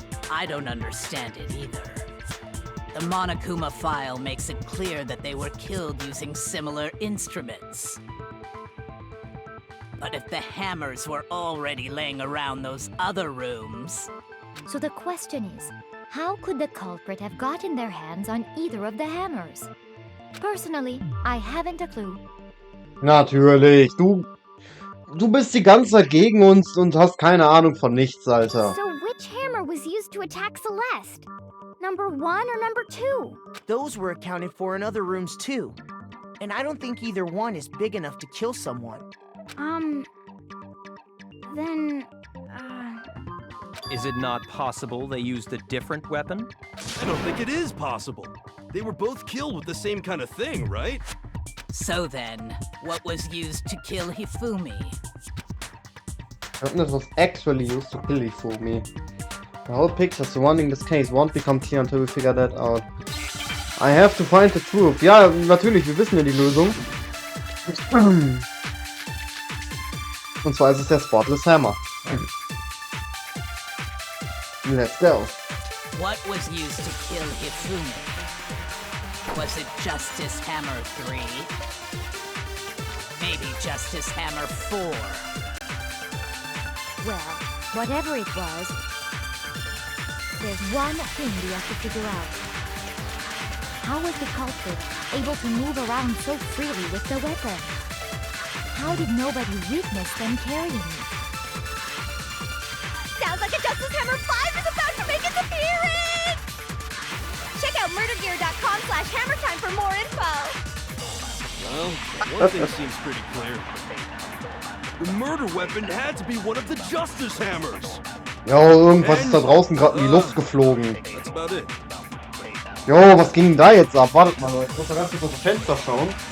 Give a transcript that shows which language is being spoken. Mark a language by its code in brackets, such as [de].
[en] I don't understand it either. The Monokuma file makes it clear that they were killed using similar instruments. But if the hammers were already laying around those other rooms... So the question is, how could the culprit have gotten their hands on either of the hammers? Personally, I haven't a clue. [de] Natürlich. Du bist die ganze Zeit gegen uns und hast keine Ahnung von nichts, Alter. [en] So which hammer was used to attack Celeste? Number 1 or number 2? Those were accounted for in other rooms too. And I don't think either one is big enough to kill someone. Then, Is it not possible they used a different weapon? I don't think it is possible. They were both killed with the same kind of thing, right? So then, what was used to kill Hifumi? Weapon was actually used to kill Hifumi. The whole picture surrounding this case won't become clear until we figure that out. I have to find the truth. [de] Ja, natürlich, wir wissen ja die Lösung. Und zwar ist es der Spotless Hammer. [en] Let's go. What was used to kill Hifumi? Was it Justice Hammer 3? Maybe Justice Hammer 4? well, whatever it was, there's one thing we have to figure out. How was the culprit able to move around so freely with the weapon? How did nobody witness them carrying it? Sounds like a Justice Hammer 5 is about to make its appearance! Check out murdergear.com/hammertime for more info! Well, one thing seems pretty clear. The murder weapon had to be one of the Justice Hammers! [de] Jo, irgendwas ist da draußen gerade in die Luft geflogen. [en] That's about it. [de] Jo, was ging denn da jetzt ab? Wartet mal, ich muss da ganz kurz aus dem Fenster schauen.